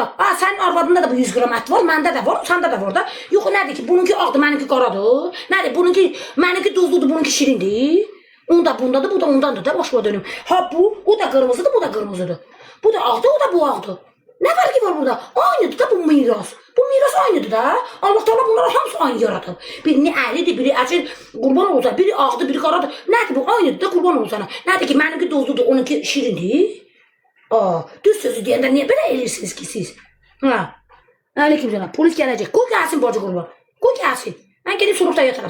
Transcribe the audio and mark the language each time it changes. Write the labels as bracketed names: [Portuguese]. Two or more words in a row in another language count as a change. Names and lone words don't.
[Azerbaijani] Sənin arvadında da bu 100 qram ət var, məndə də var, səndə də var da. Yox, nədir ki, bununki ağdır, mənimki qaradır. Nədir, mənimki duzludur, bununki şirindir. Onda bundadır, bu da ondandır da, başıma dönüm. Ha bu, o da qırmızıdır, bu da qırmızıdır. Bu da ağdır, o da bu ağdır. Ne var ki var burada? Aynıdır da bu miras. Bu miras aynıdır da. Allah Teala bunları hamısı aynı yaratır. Birini əylidir, biri əcil, qurban olsa, biri ağdır, biri qaradır. Nədir bu? Aynıdır da qurban olsana. Nədir ki, mənimki dozludur, onunki şirindir. Düz sözü deyəndə niyə belə eləyirsiniz ki siz? Aleykümselam. Polis gələcək. Qoy gəlsin bacı qurban. Qoy gəlsin. Mən gedib suruqda yatıram.